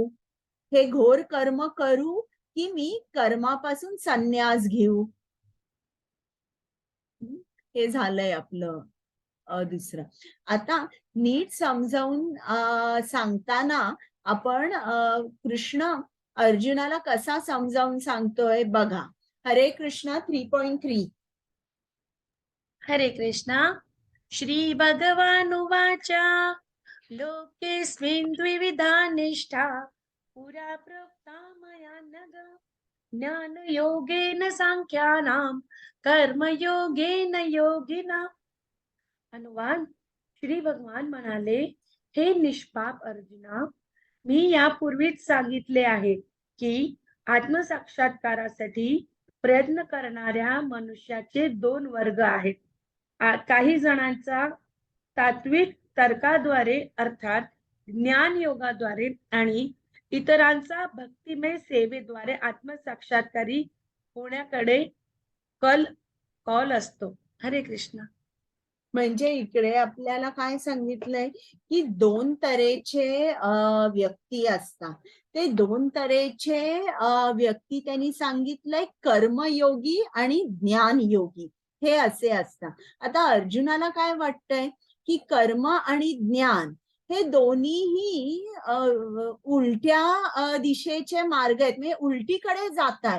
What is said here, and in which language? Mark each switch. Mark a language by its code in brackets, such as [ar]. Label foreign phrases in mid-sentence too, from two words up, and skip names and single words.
[mr] हे घोर कर्म करू की मी कर्मापासून संन्यास घेऊ? हे झालंय आपलं दुसरं. आता नीट समजावून सांगताना आपण कृष्ण अर्जुनाला कसा समजावून सांगतोय बघा. हरे कृष्ण 3.3. हरे कृष्णा. [sa] श्री भगवानुवाच लोकेस्मिन् द्विविधा निष्ठा पुरा प्रोक्ता मया नघ ज्ञानयोगेन सांख्यानां कर्मयोगेन योगिना. [mr] अनुवाद. श्री भगवान म्हणाले, हे निष्पाप अर्जुना, मी यापूर्वीच सांगितले आहे की आत्मसाक्षात्कारासाठी प्रयत्न करणाऱ्या मनुष्याचे 2 वर्ग आहेत. काही जणांचा तात्विक तर्काद्वारे अर्थात ज्ञान योगाद्वारे आणि इतरांचा भक्तिमय सेवेद्वारे आत्मसाक्षात्कारी होण्याकडे कल असतो. हरे कृष्ण. म्हणजे इकडे आपल्याला काय सांगितलंय की दोन तऱ्हेचे व्यक्ती असतात. ते दोन तऱ्हेचे व्यक्ती त्यांनी सांगितलंय, कर्मयोगी आणि ज्ञानयोगी हे असे असतात. आता अर्जुनाला काय वाटतंय की कर्म आणि ज्ञान हे दोन्हीही उलट्या दिशेचे मार्ग आहेत, म्हणजे उलटीकडे जात आहेत.